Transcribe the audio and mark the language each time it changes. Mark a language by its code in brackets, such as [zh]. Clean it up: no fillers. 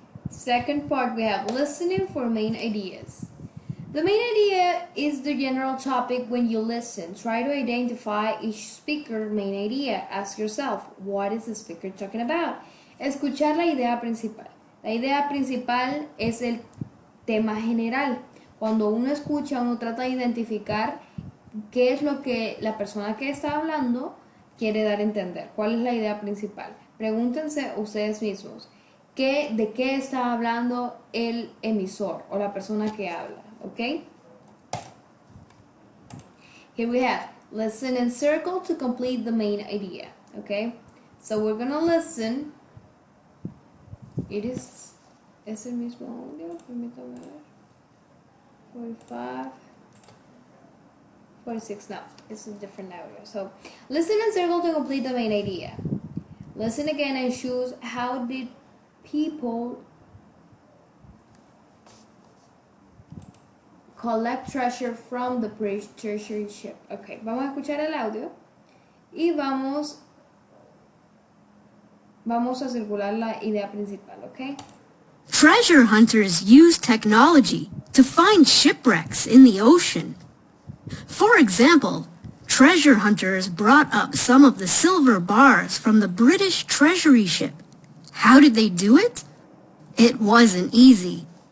[en] Second part, we have listening for main ideas. The main idea is the general topic when you listen. Try to identify each speaker's main idea. Ask yourself, what is the speaker talking about? [es] Escuchar la idea principal. La idea principal es el tema general. Cuando uno escucha, uno trata de identificar qué es lo que la persona que está hablando quiere dar a entender. ¿Cuál es la idea principal? Pregúntense ustedes mismos, ¿de qué está hablando el emisor o la persona que habla? ¿Ok? [en] Here we have, listen and circle to complete the main idea. ¿Ok? So we're going to listen. [es] Es el mismo audio, permítame ver. [en] 45, 46, no, it's a different audio. So, listen and circle to complete the main idea. Listen again and choose how did people collect treasure from the British Treasury ship. [es] Ok, vamos a escuchar el audio y vamos a circular la idea principal, ok? [en] Treasure hunters use technology to find shipwrecks in the ocean. For example, treasure hunters brought up some of the silver bars from the British Treasury ship. How did they do it? It wasn't easy.